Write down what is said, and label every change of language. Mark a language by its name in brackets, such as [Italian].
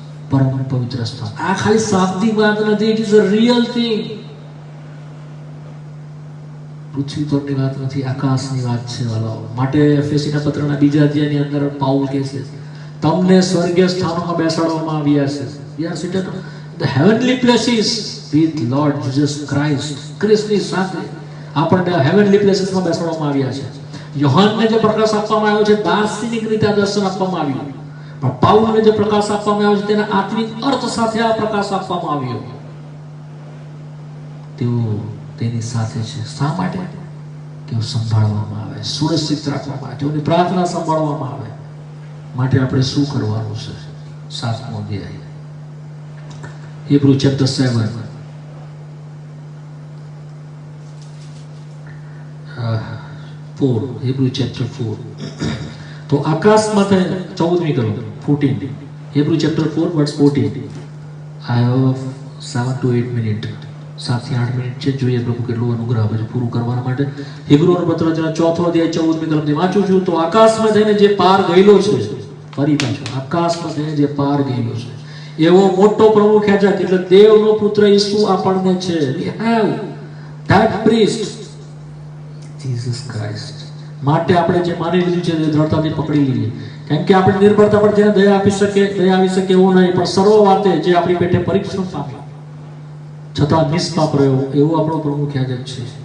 [Gujarati] પરમ પવિત્ર સ્થાન. આ ખાલી શાબ્દિક વાત નથી, [English] It is a real thing. [Gujarati] પૃથ્વી પરની વાત નથી, આકાશની વાત છે વાલાઓ. માટે એફેસીના પત્રના 2 અધ્યાયની અંદર પાઉલ કહે છે, તમને સ્વર્ગીય સ્થાનોમાં બેસાડવામાં આવ્યા છે. [English] We are seated in the heavenly places with Lord Jesus Christ. [Gujarati] ક્રિસ્તની સાથે આપણને હેવનલી પ્લેસીસમાં બેસાડવામાં આવ્યા છે. યોહાનને જે પ્રકાશ આપવામાં આવ્યો છે, દાર્શનિક રીતે દર્શન આપવામાં આવ્યું. પણ પાઉલને જે પ્રકાશ આપવામાં આવ્યો છે, તેના આત્મિક અર્થ સાથે આ પ્રકાશ આપવામાં આવ્યો. તેઓ તેની સાથે છે. શા માટે? તેઓ સંભાળવામાં આવે, સુરક્ષિત રાખવામાં આવે, તેઓની પ્રાર્થના સંભાળવામાં આવે. માટે આપણે શું કરવાનું છે? 7મો અધ્યાય, હિબ્રુ ચેપ્ટર 7 4. હિબ્રુ ચેપ્ટર 4. તો આકાશમાં 14મી કલમ 14. Hebrew chapter 4 વર્સ 14. I have 7 to 8 minute, 7 થી 8 મિનિટ છે. જોઈએ પ્રભુ કેટલું અનુગ્રહ આપે છે પૂરું કરવા માટે. હિબ્રુનો પત્ર જેના 4થો અધ્યાય 14મી કલમથી વાંચું છું. તો આકાશમાં થઈને જે પાર ગયેલો છે, ફરી પાછો આકાશમાં થઈને જે પાર ગયેલો છે, એવો મોટો પ્રમુખ યાજક, એટલે દેવનો પુત્ર ઈસુ આપણને છે. [English] We have that priest, Jesus Christ. [Gujarati] માટે આપણે જે માની લીધું છે તે દ્રઢતાથી પકડી લઈએ. કેમ કે આપણે નિર્ભરતા પર જેને દયા આવી શકે એવું નહીં, પણ સર્વ વાતે જે આપણી પેટે પરીક્ષણ પામ્યો છતાં નિષ્પાપ રહ્યો, એવો આપણો પ્રમુખ યાજક છે.